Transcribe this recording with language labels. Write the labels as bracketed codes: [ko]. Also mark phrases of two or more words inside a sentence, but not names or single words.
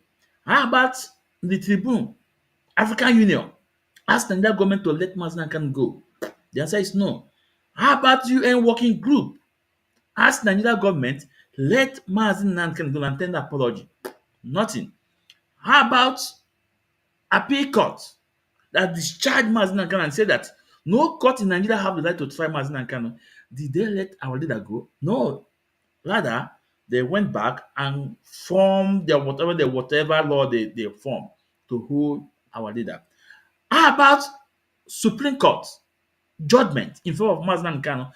[en] How about the Tribune, African Union, ask the Nigerian government to let Mazi Nnamdi Kanu go? The answer is no. How about UN Working Group? Ask Nigerian government, let Mazi Nnamdi Kanu go and tender apology. Nothing. How about appeal court that discharged Mazi Nnamdi Kanu and said that no court in Nigeria have the right to try Mazi Nnamdi Kanu? Did they let our leader go? No. Rather, they went back and formed whatever law they formed to hold our leader. How about Supreme Court judgment in favor of Mazi Nnamdi Kanu?